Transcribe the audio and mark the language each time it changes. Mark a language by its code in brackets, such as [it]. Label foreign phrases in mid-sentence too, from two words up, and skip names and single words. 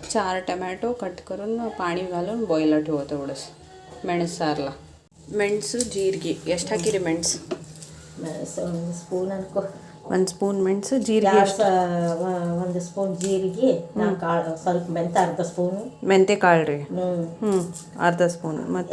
[mr] 4 टमॅटो कट करून पाणी घालून बॉईलर ठेवतो एवढंच. [kn] ಮೆಣಸು ಸಾರಲ್ಲ. ಮೆಣಸು ಜೀರಿಗೆ ಎಷ್ಟು ಹಾಕಿರಿ? ಮೆಣಸು ಒಂದು ಸ್ಪೂನ್ ಅನ್ಕೋ. 1 ಸ್ಪೂನ್ ಮೆಣಸು, ಜೀರಿಗೆ ಒಂದು ಸ್ಪೂನ್ ಜೀರಿಗೆ, ಕಾಳು ಸ್ವಲ್ಪ ಮೆಂತೆ ಅರ್ಧ ಸ್ಪೂನು, ಮೆಂತೆ ಕಾಳು ರೀ ಅರ್ಧ ಸ್ಪೂನ್, ಮತ್ತು